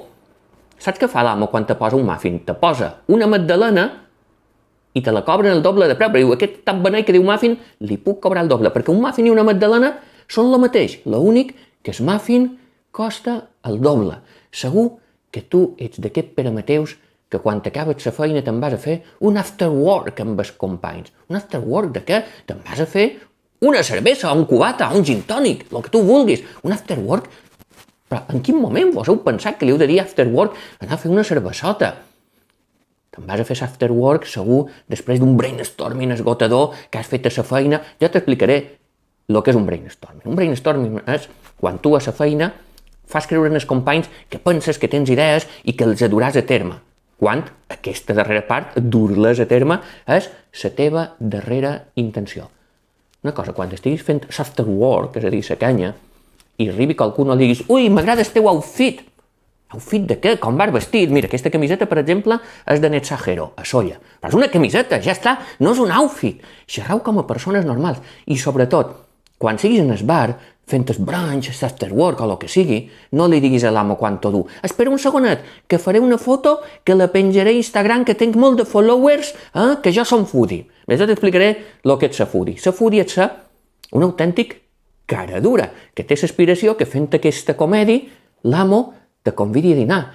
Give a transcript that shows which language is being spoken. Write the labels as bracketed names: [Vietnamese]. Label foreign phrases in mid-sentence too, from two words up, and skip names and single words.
[Catalan] Saps què fa l'amo quan te posa un muffin? Te posa una magdalena i te la cobren el doble de preu. Però diu, aquest tan beneit que diu muffin, li puc cobrar el doble, perquè un muffin i una magdalena són el mateix. L'únic que el muffin costa el doble. Segur que tu ets d'aquest Pere Mateus que quan t'acabes la feina te'n vas a fer un [English] after work [Catalan] amb els companys. Un [English] after work [Catalan] de què? Te'n vas a fer una cervesa, un cubata, un gin tònic, el que tu vulguis. Un [English] after work? [Catalan] Però en quin moment vos heu pensat que li heu de dir [English] after work [Catalan] anar a fer una cervesota? Te'n vas a fer [English] after work, [Catalan] segur, després d'un brainstorming esgotador que has fet a la feina. Jo t'explicaré el que és un brainstorming. Un brainstorming és quan tu a la feina fas creure als companys que penses que tens idees i que els duràs a terme. Quan aquesta darrera part, dur-les a terme, és la teva darrera intenció. Una cosa, quan estiguis fent [English] after work, [Catalan] és a dir, la canya, i arribi qualcú no li diguis «Ui, m'agrada el teu outfit!» Outfit de què? Com vas vestit? Mira, aquesta camiseta, per exemple, és de Netsajero, a Solla. Però és una camiseta, ja està, no és un outfit. Xerrau com a persones normals. I sobretot, quan siguis en el bar, fent el brunch, [English] after work [Catalan] o el que sigui, no li diguis a l'amo quan t'ho du. Espera un segonet, que faré una foto que la penjaré a Instagram, que tinc molt de followers, que jo som foodie. Jo t'explicaré el que és ser foodie. Ser foodie és ser un autèntic cara dura, que té l'aspiració que fent aquesta comèdia l'amo te convidi a dinar.